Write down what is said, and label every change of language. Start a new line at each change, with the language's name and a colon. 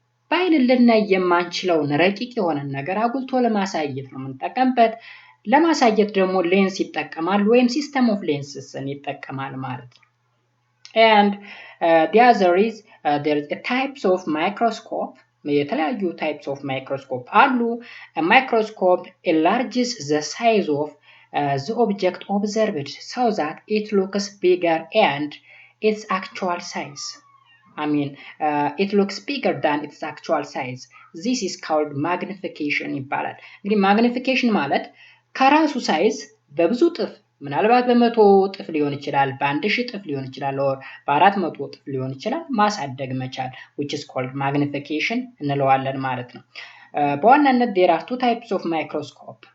Amharic: በአይን ልናይ የማንችለውን ረቂቅ የሆነ ነገር አጉልቶ ለማሳየት ነው የምንጠቀምበት። ለማሳየት ደግሞ ሌንስ ይጠቀማል ወይም ሲስተም ኦፍ ሌንስስን ይጠቀማል ማለት ነው።
English: and the other is there is a types of microscope የተለያዩ types of microscope አሉ። a microscope enlarges the size of the object observed so that it looks bigger and its actual size. I mean it looks bigger than its actual size. This is called magnification
Amharic: ይባላል። እንግዲህ magnification ማለት ከራሱ ሳይዝ በብዙ ጥፍ ምናልባት በ100 እጥፍ ሊሆን ይችላል፣ በ1000 እጥፍ ሊሆን ይችላል፣ or በ400 እጥፍ ሊሆን ይችላል ማሳደግ መቻል
English: which is called magnification
Amharic: እንለዋለን ማለት ነው። በዋናነት
English: there are two types of microscope.